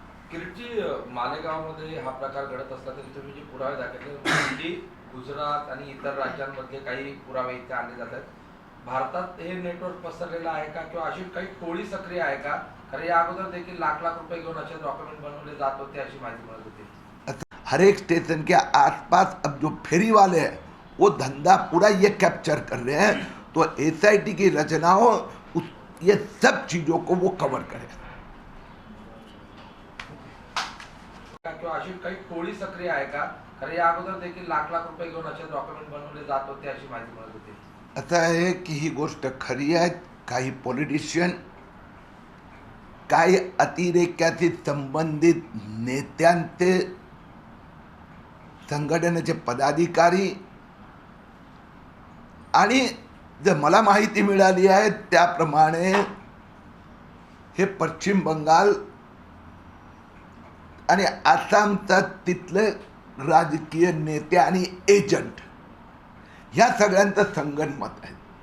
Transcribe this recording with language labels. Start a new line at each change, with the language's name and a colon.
Marathi: किरीटजी, मालेगावमध्ये हा प्रकार घडत असला तरी तुम्ही जे पुरावे दाखवले, गुजरात आणि इतर राज्यांमधले काही पुरावे इथे आणले जातात. भारतात हे नेटवर्क पसरलेलं आहे का, किंवा अशी काही टोळी सक्रिय आहे का? कारण या अगोदर देखील लाख रुपये घेऊन असे डॉक्युमेंट बनवले जात होते अशी माहिती मिळत होती.
Hindi: हर एक स्टेशन के आसपास अब जो फेरी वाले हैं वो धंधा पूरा ये कैप्चर कर रहे हैं. तो SIT की रचनाओं ये सब चीज़ों को वो कवर करे.
Marathi: किंवा अशी काही टोळी सक्रिय आहे का? कारण या अगोदर देखील लाख रुपये घेऊन असे डॉक्युमेंट बनवले जात होते अशी माहिती मिळत होती. असं आहे की ही गोष्ट खरी आहे. काही पॉलिटिशियन, काही अतिरेक्याशी संबंधित नेत्यांचे, संघटनेचे पदाधिकारी आणि जर मला माहिती मिळाली आहे त्याप्रमाणे हे पश्चिम बंगाल आणि आसामचा तिथले राजकीय नेते आणि एजंट ह्या सगळ्यांचं संगनमत आहे.